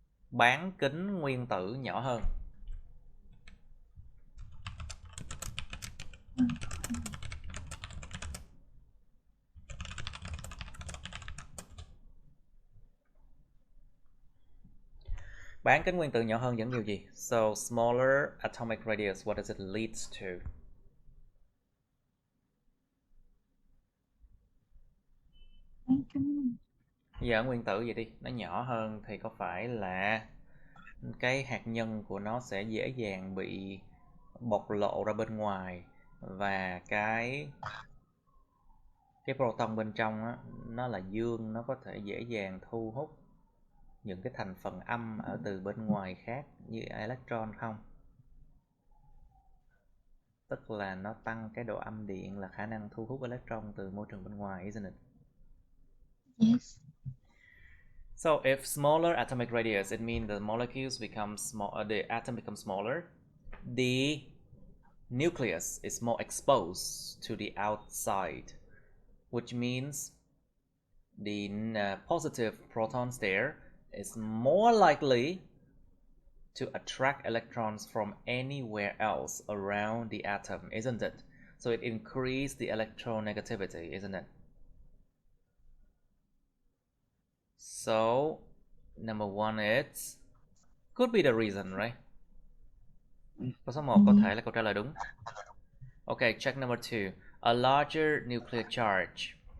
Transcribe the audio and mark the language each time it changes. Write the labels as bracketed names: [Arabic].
[Vietnamese] Bán kính nguyên tử nhỏ hơn. Bán kính nguyên tử nhỏ hơn dẫn điều gì? [English] So smaller atomic radius, what does it lead to? [Vietnamese] Giờ nguyên tử vậy đi, nó nhỏ hơn thì có phải là cái hạt nhân của nó sẽ dễ dàng bị bộc lộ ra bên ngoài và cái proton bên trong á, nó là dương, nó có thể dễ dàng thu hút những cái thành phần âm ở từ bên ngoài khác như electron không? Tức là nó tăng cái độ âm điện là khả năng thu hút electron từ môi trường bên ngoài, [English] isn't it? Yes. So if smaller atomic radius, it means the molecules become small, the atom becomes smaller. The nucleus is more exposed to the outside, which means the positive protons there is more likely to attract electrons from anywhere else around the atom, isn't it? So it increases the electronegativity, isn't it? So number 1 is could be the reason, right? [Vietnamese] Câu số 1 có thể là câu trả lời đúng. [English] Okay, check number 2. A larger nuclear charge.